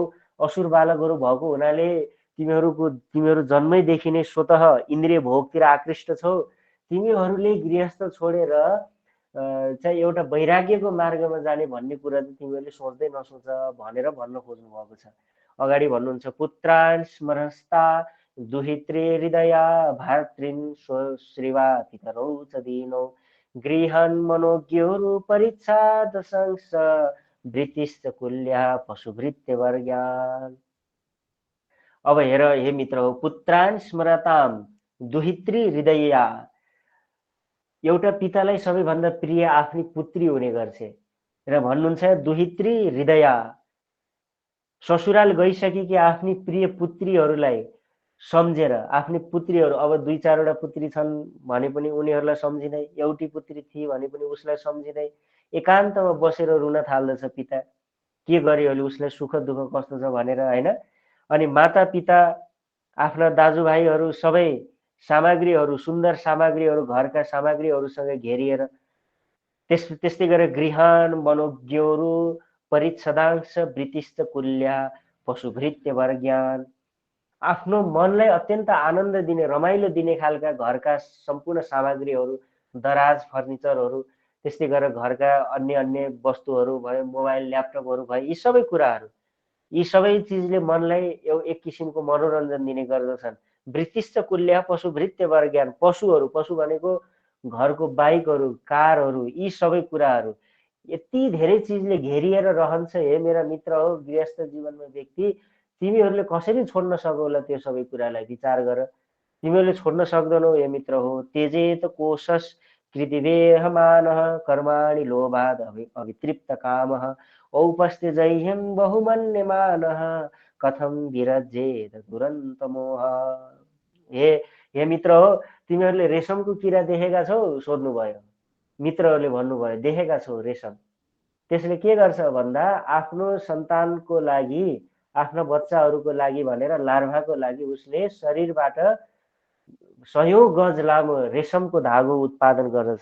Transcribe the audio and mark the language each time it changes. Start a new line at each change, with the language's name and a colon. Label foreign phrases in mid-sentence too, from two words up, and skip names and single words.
Nepali: असुर बालकहरू भएको हुनाले तिमीहरू जन्मैदेखि नै स्वतः इन्द्रिय भोगतिर आकृष्ट छौ। तिमीहरूले गृहस्थ छोडेर चाहिँ एउटा वैराग्यको मार्गमा जाने भन्ने कुरा चाहिँ तिमीहरूले सोच्दै नसोच भनेर भन्न खोज्नु भएको छ। अगाडि भन्नुहुन्छ,
Sanskrit: पुत्रान् स्मरस्ता दुहित्रे हृदया भातृन् स्वश्रीवा पितरौ च दीनौ गृहान् मनोज्ञोरु परीक्षा दशंस वृत्तिश्च कुल्या पशुभृत्य वर्ग्यान्।
Nepali: अब हेर हे मित्र हो,
Sanskrit: पुत्रान् स्मरताम दुहित्री हृदया।
Nepali: एउटा पितालाई सबैभन्दा प्रिय आफ्नी पुत्री हुने गर्छ र भन्नुहुन्छ
Sanskrit: दुहित्री हृदया।
Nepali: ससुराल गइसकेकी आफ्नी प्रिय पुत्रीहरूलाई सम्झेर, आफ्नी पुत्रीहरू अब 2-4वटा पुत्री छन् भने पनि उनीहरूलाई सम्झिँदै, एउटी पुत्री थिए भने पनि उसलाई सम्झिँदै एकान्तमा बसेर रुन थाल्दछ पिता। के गर्यो भने उसलाई सुख दुःख कस्तो छ भनेर, होइन। अनि माता पिता आफ्ना दाजुभाइहरू सबै सामग्रीहरू, सुन्दर सामग्रीहरू, घरका सामग्रीहरूसँग घेरिएर, त्यस्तै गरेर
Sanskrit: गृहान मनोज्ञोरु परिच्छदांश वृत्तिश्च कुल्या पशुभृत्य वर्ग्यान।
Nepali: आफ्नो मनलाई अत्यन्त आनन्द दिने, रमाइलो दिने खालका घरका सम्पूर्ण सामग्रीहरू, दराज फर्निचरहरू, त्यस्तै गरेर घरका अन्य अन्य वस्तुहरू भयो, मोबाइल ल्यापटपहरू भयो, यी सबै कुराहरू, यी सबै चिजले मनलाई एक किसिमको मनोरञ्जन दिने गर्दछन्।
Sanskrit: वृत्तिश्च कुल्या पशुभृत्य वर्ग्यान।
Nepali: पशुहरू, पशु भनेको घरको बाइकहरू, कारहरू, यी सबै कुराहरू यति धेरै चिजले घेरिएर रहन्छ। हे मेरा मित्र हो, गृहस्थ जीवनमा व्यक्ति, तिमीहरूले कसरी छोड्न सकौला त्यो सबै कुरालाई? विचार गर। तिमीहरूले छोड्न सक्दैनौ हे मित्र हो।
Sanskrit: त्यजेत कोशस कृतिवेहमानः कर्माणि लोभाद् अवितृप्त कामः औपस्त्यजह्यं बहुमन्यमानः कथं विरज्येत दुरन्त मोह।
Nepali: हे हे मित्र हो, तिमीहरूले रेशमको किरा देखेका छौ? सोध्नुभयो। मित्रहरूले भन्नुभयो देखेका छौ रेशम। त्यसले के गर्छ भन्दा आफ्नो सन्तानको लागि, आफ्ना बच्चाहरूको लागि भनेर, लार्भाको लागि उसले शरीरबाट 100औं गज लामो रेशमको धागो उत्पादन गर्दछ।